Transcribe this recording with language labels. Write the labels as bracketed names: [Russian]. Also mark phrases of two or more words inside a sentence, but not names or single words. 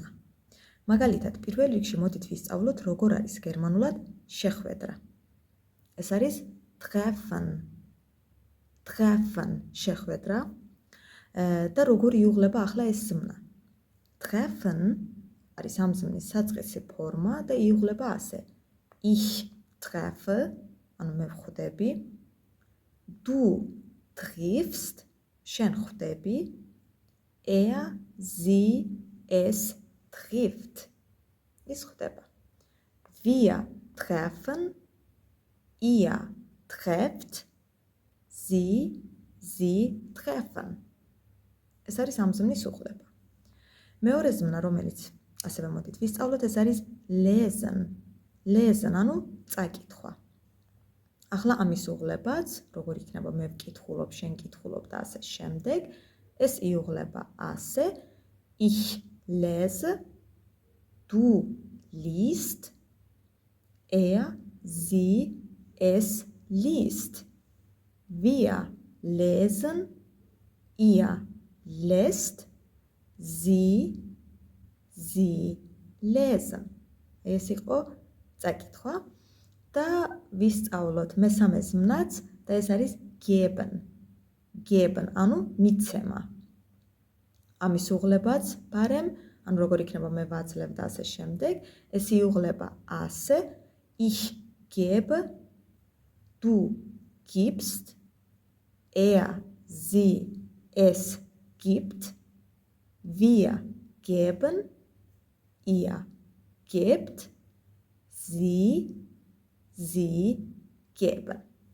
[Georgian] მაგალითად, პირველ რიგში მოდით ვისწავლოთ, როგორ არის გერმანულად შეხვედრა. ეს არის treffen. Treffen შეხვედრა და როგორ იუღლება ახლა ეს ზმნა. Treffen არის ამ ზმნის საწყისი ფორმა და იუღლება ასე. [German] Ich treffe, [Georgian] ანუ მე ვხვდები. [German] Du triffst, [Georgian] შენ ხვდები. [German] Er, sie, es trifft. [Georgian] ის ხვდება. [German] Wir treffen, ihr trefft, sie treffen. [Georgian] ეს არის ამ ზმნის უხდება. მეორე ზმნა, რომელიც ასევე მოდით ვისწავლოთ, ეს არის lesen. [German] Lesen, [Georgian] ანუ წაკითხვა. ახლა ამის უღლებაც, როგორ იქნება მე ვკითხულობ, შენ კითხულობ და ასე შემდეგ, ეს იუღლება ასე. [German] Ich lese, du liest, er, sie, es liest. Wir lesen, ihr lest, sie lesen. [Georgian] ეს იყო წაკითხვა და ვისწავლოთ მესამე ზმნაც და ეს არის geben. [German] Geben, [Georgian] ანუ მიცემა. ამის უღლებაც ბარემ, ანუ როგორ იქნება მე ვაძლევ და ასე შემდეგ, ეს იუღლება ასე. [German] Ich gebe, du gibst, er, sie, es gibt, wir geben, ihr gebt, sie geben.